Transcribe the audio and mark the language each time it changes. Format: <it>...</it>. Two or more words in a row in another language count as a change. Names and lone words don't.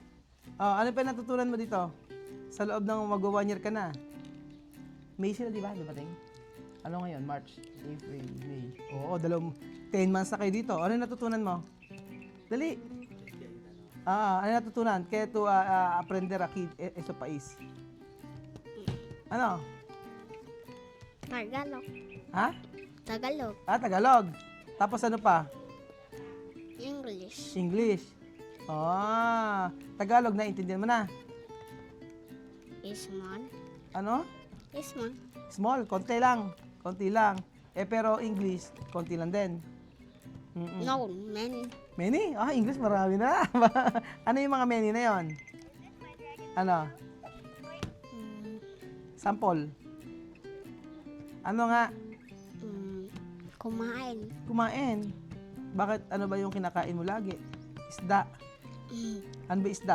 <tl>Ano pa yung natutunan mo dito? Sa loob ng mag-1 year ka na. May sila, di ba? Dumating? Ano ngayon? March, April, May. 10 months na kayo dito. Ano yung natutunan mo? Dali. Ano yung natutunan?</tl> <es>Kaya to aprender aquí sa país. Ano?</es> <tl>Tagalog. Ha? Tagalog. Tagalog. Tapos ano pa? English. English. Tagalog na, intindihan mo na. Isman. Ano? Isman. Small, konti lang. Pero English, konti lang din.</tl> <en>No, many.</en> <tl>Many? English marami na. Ano yung mga many na yon? Ano? Sample. Ano nga? Kumain. Bakit? Ano ba yung kinakain mo lagi? Isda. Ano ba isda?</tl>